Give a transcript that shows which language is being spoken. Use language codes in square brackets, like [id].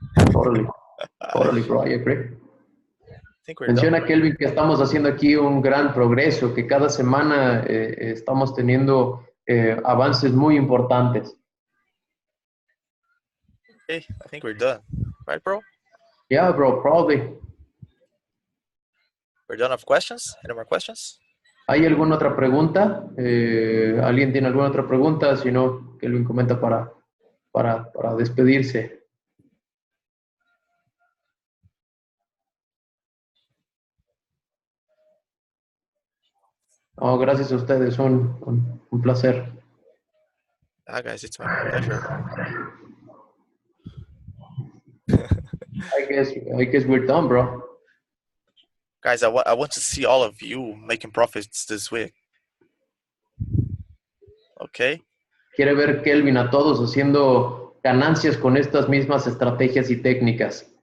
[en] Totally, bro, I agree. [es] Menciona Kelvin que estamos haciendo aquí un gran progreso, que cada semana estamos teniendo avances muy importantes. [en] Okay, I think we're done. Right, bro? Yeah, bro, probably. We're done of questions? Any more questions? [es] ¿Hay alguna otra pregunta? ¿Alguien tiene alguna otra pregunta? Si no, Kelvin comenta para despedirse. Oh, gracias a ustedes, un placer. [en] Guys, it's my pleasure. I guess we're done, bro. Guys, I want to see all of you making profits this week. Okay? [es] Quiere ver Kelvin a todos haciendo ganancias con estas mismas estrategias y técnicas.